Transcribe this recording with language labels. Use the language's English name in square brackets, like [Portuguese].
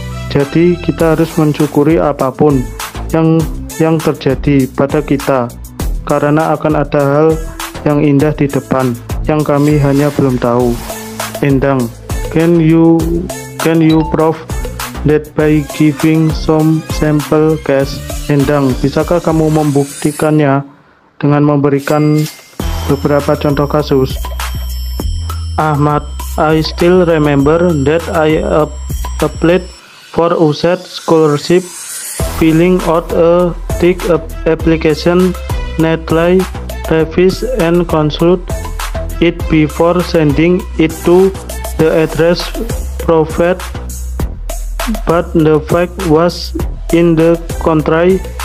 [Indonesian] Jadi kita harus mensyukuri apapun yang terjadi pada kita, karena akan ada hal yang indah di depan yang kami hanya belum tahu. [English] Endang, can you prove that by giving some sample case? [Indonesian] Endang, bisakah kamu membuktikannya dengan memberikan beberapa contoh kasus? [English] Ahmad, I still remember that I applied for USED scholarship, filling out a thick application, neatly revise and consult it before sending it to the address provided, but the fact was in the contrary.